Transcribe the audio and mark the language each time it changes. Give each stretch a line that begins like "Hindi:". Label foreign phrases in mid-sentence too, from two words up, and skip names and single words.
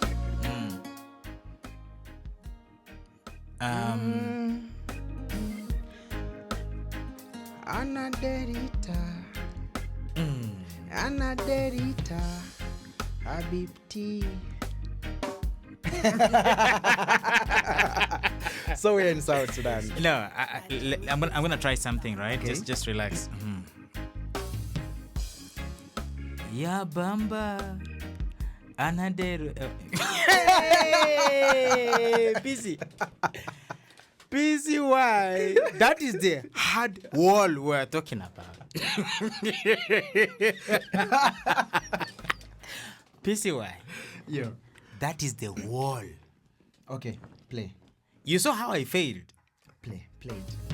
English: Anaderita, Anaderita, Habibti. So we're in South Sudan. No, I'm gonna try something, right? Okay. Just relax. Ya bamba, anaderu. Hey, PCY. That is the hard wall we're talking about. PCY. Yeah. That is the wall. Okay, play. You saw how I failed. Play it.